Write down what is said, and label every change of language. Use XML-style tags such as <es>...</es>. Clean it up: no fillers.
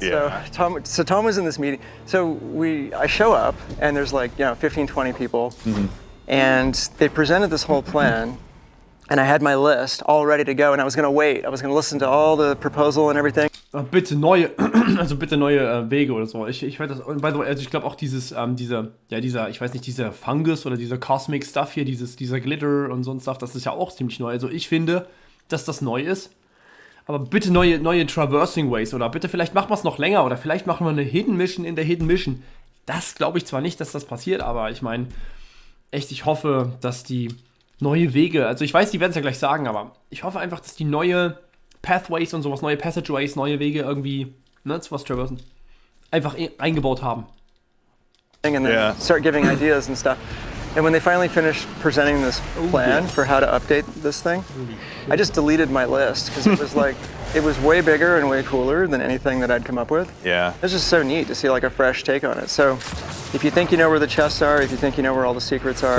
<en>Yeah. So Tom was in this meeting. So I show up, and there's like 15, 20 people, and they presented this whole plan, and I had my list all ready to go, and I was going to wait. I was going to listen to all the proposal and everything.</en> <de>Bitte neue Wege oder so. Ich werde das,</de> <en>by the way,</en> <de>also ich glaube auch dieser, ich weiß nicht, dieser Fungus oder dieser Cosmic Stuff hier, dieser Glitter und so ein Stuff, das ist ja auch ziemlich neu. Also ich finde, dass das neu ist. Aber bitte neue Traversing Ways oder bitte vielleicht machen wir es noch länger oder vielleicht machen wir eine Hidden Mission in der Hidden Mission. Das glaube ich zwar nicht, dass das passiert, aber ich meine, echt, ich hoffe, dass die neue Wege, also ich weiß, die werden es ja gleich sagen, aber ich hoffe einfach, dass die neue Pathways und sowas, neue Passageways, neue Wege irgendwie, zu was traversen, einfach eingebaut haben.</de> <en>And then start giving ideas and stuff. And when they finally finished presenting this plan for how to update this thing, I just deleted my list because it was like, it was way bigger and way cooler than anything that I'd come up with. Yeah. It's just so neat to see like a fresh take on it. So if you think you know where the chests are, if you think you know where all the secrets are,</en>